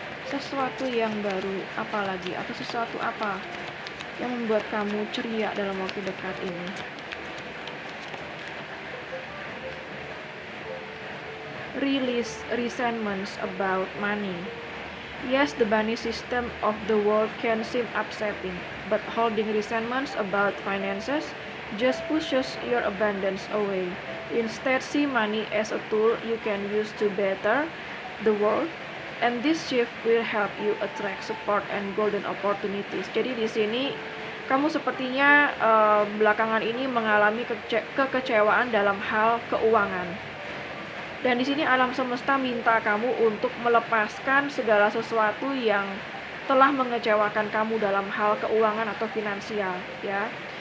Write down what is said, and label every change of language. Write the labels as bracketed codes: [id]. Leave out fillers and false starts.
[id] Sesuatu yang baru apalagi, atau sesuatu apa yang membuat kamu ceria dalam waktu dekat ini. [en] Release resentments about money. Yes, the money system of the world can seem upsetting, but holding resentments about finances just pushes your abundance away. Instead, see money as a tool you can use to better the world, and this shift will help you attract support and golden opportunities. [id] Jadi di sini kamu sepertinya belakangan ini mengalami kekecewaan dalam hal keuangan. Dan di sini alam semesta minta kamu untuk melepaskan segala sesuatu yang telah mengecewakan kamu dalam hal keuangan atau finansial, ya.